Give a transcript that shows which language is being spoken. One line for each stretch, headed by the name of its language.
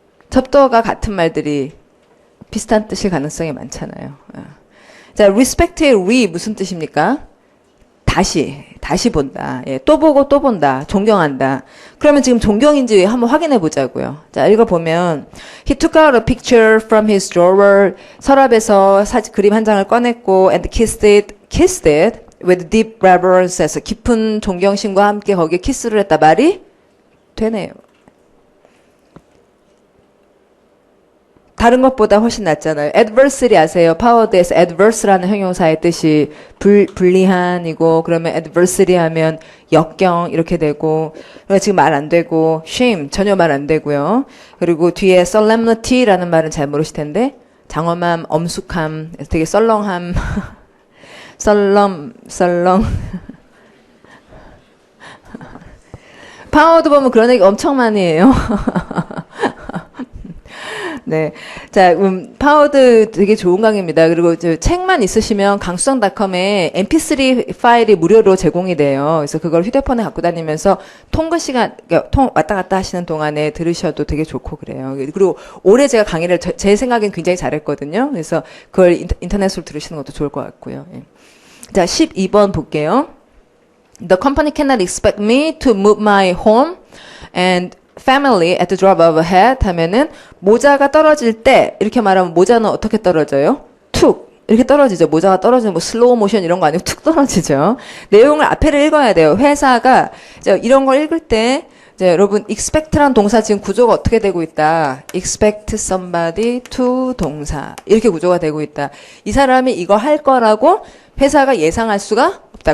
Korean: 접두어가 같은 말들이 비슷한 뜻일 가능성이 많잖아요. 자, respect의 re 무슨 뜻입니까? 다시 본다. 예, 또 보고 또 본다. 존경한다. 그러면 지금 존경인지 한번 확인해 보자고요. 자, 읽어보면
English: He took out a picture from his drawer.
Korean: 서랍에서 그림 한 장을 꺼냈고
English: and kissed it with deep reverence.
Korean: 해서 깊은 존경심과 함께 거기에 키스를 했다. 말이 되네요. 다른 것보다 훨씬 낫잖아요. adversely 아세요? 파워드에서 adverse라는 형용사의 뜻이 불리한이고, 그러면 adversely 하면 역경 이렇게 되고, 그러니까 지금 말 안 되고, shame 전혀 말 안 되고요. 그리고 뒤에 solemnity라는 말은 잘 모르실 텐데, 장엄함, 엄숙함, 되게 썰렁함, 썰렁. 파워드 보면 그런 얘기 엄청 많이 해요. 네. 자, 파워드 되게 좋은 강의입니다. 그리고 저 책만 있으시면 강수성닷컴에 mp3 파일이 무료로 제공이 돼요. 그래서 그걸 휴대폰에 갖고 다니면서 통근 시간, 왔다 갔다 하시는 동안에 들으셔도 되게 좋고 그래요. 그리고 올해 제가 강의를 제 생각엔 굉장히 잘했거든요. 그래서 그걸 인터넷으로 들으시는 것도 좋을 것 같고요. 예. 자, 12번 볼게요.
English: The company cannot expect me to move my home and family at the drop of a hat
Korean: 하면은 모자가 떨어질 때 이렇게 말하면 모자는 어떻게 떨어져요? 툭 이렇게 떨어지죠. 모자가 떨어지는 뭐 슬로우 모션 이런 거 아니고 툭 떨어지죠. 내용을 앞에를 읽어야 돼요. 회사가 이런 걸 읽을 때 이제 여러분 expect란 동사 지금 구조가 어떻게 되고 있다. expect somebody to 동사 이렇게 구조가 되고 있다. 이 사람이 이거 할 거라고 회사가 예상할 수가 없다.